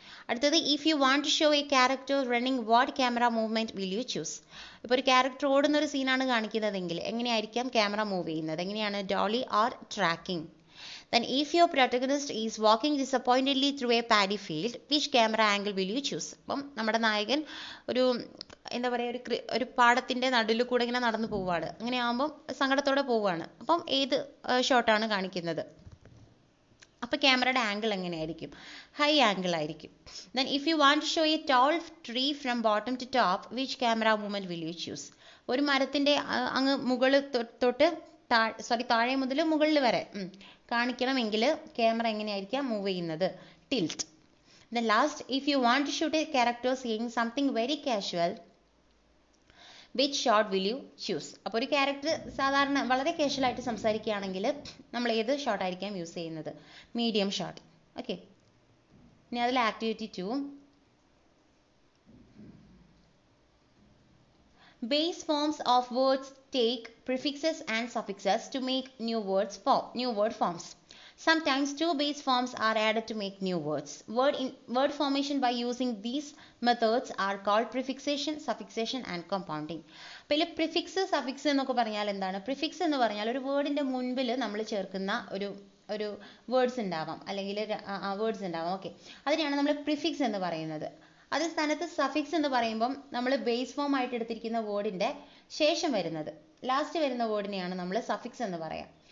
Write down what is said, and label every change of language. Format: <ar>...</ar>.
<ml>അടുത്തത്,</ml> <en>If you want to show a character running, what camera movement will you choose?</en> <ml>ഇപ്പോൾ ഒരു character ഓടുന്ന ഒരു സീനാണ് കാണിക്കുന്നതെങ്കിൽ എങ്ങനെയായിരിക്കാം ക്യാമറ മൂവ് ചെയ്യുന്നത്? എങ്ങനെയാണ്? Dolly or tracking?</ml> <en>Then if your protagonist is walking disappointedly through a paddy field, which camera angle will you choose?</en> <ml>അപ്പം നമ്മുടെ നായകൻ ഒരു എന്താ പറയുക ഒരു പാടത്തിൻ്റെ നടുവിൽ കൂടെ ഇങ്ങനെ നടന്നു പോവുകയാണ്. അങ്ങനെ ആകുമ്പം സങ്കടത്തോടെ പോവുകയാണ്. അപ്പം ഏത് ഷോട്ടാണ് കാണിക്കുന്നത്? അപ്പോൾ ക്യാമറയുടെ ആംഗിൾ എങ്ങനെയായിരിക്കും? ഹൈ ആംഗിൾ ആയിരിക്കും.</ml> <en>Then if you want to show a tall tree from bottom to top, which camera movement will you choose?</en> <ml>ഒരു മരത്തിൻ്റെ അങ്ങ് മുകളിൽ തൊട്ട് താഴെ മുതൽ മുകളിൽ വരെ കാണിക്കണമെങ്കിൽ ക്യാമറ എങ്ങനെയായിരിക്കാം മൂവ് ചെയ്യുന്നത്? Tilt.</ml> <en>Then last, if you want to shoot a character seeing something very casual, which shot will you choose?</en> <ml>അപ്പോൾ ഒരു ക്യാരക്ടർ സാധാരണ വളരെ കാഷ്വലായിട്ട് സംസാരിക്കുകയാണെങ്കിൽ നമ്മൾ ഏത് ഷോട്ടായിരിക്കാം യൂസ് ചെയ്യുന്നത്?</ml> <en>Medium shot.</en> <ml>ഓക്കെ, ഇനി അതിൽ</ml> <en>Activity 2, base forms of words take prefixes and suffixes to make new word forms. Sometimes two base forms are added to make new words. Word formation by using these methods are called prefixation, suffixation and compounding.</en> <ml>അപ്പോൾ prefix, suffix എന്നൊക്കെ പറഞ്ഞാൽ എന്താണ്? prefix എന്ന് പറഞ്ഞാൽ ഒരു വേർഡിൻ്റെ മുൻപിൽ നമ്മൾ ചേർക്കുന്ന ഒരു വേർഡ്സ് ഉണ്ടാവാം, അല്ലെങ്കിൽ വേർഡ്സ് ഉണ്ടാവാം. ഓക്കെ, അതിനെയാണ് നമ്മൾ പ്രിഫിക്സ് എന്ന് പറയുന്നത്. അതേ സ്ഥാനത്ത് സഫിക്സ് എന്ന് പറയുമ്പം നമ്മൾ ബേസ് ഫോം ആയിട്ട് എടുത്തിരിക്കുന്ന വേർഡിൻ്റെ ശേഷം വരുന്നത്, ലാസ്റ്റ് വരുന്ന വേർഡിനെയാണ് നമ്മൾ സഫിക്സ് എന്ന് പറയാം.</ml>